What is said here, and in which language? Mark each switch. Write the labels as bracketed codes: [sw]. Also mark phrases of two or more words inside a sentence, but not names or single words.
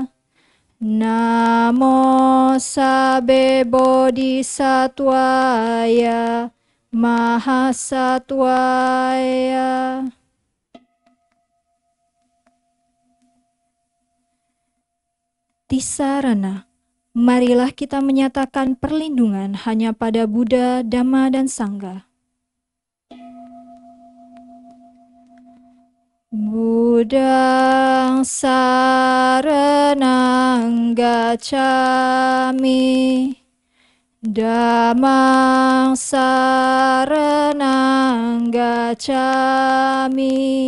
[pi] Namo sabbe bodhisattvaya mahasattvaya. Tisarana. [id] Marilah kita menyatakan perlindungan hanya pada Buddha, Dhamma, dan Sangha. [pi] Buddhang saranang gacchami. Dhammang saranang gacchami.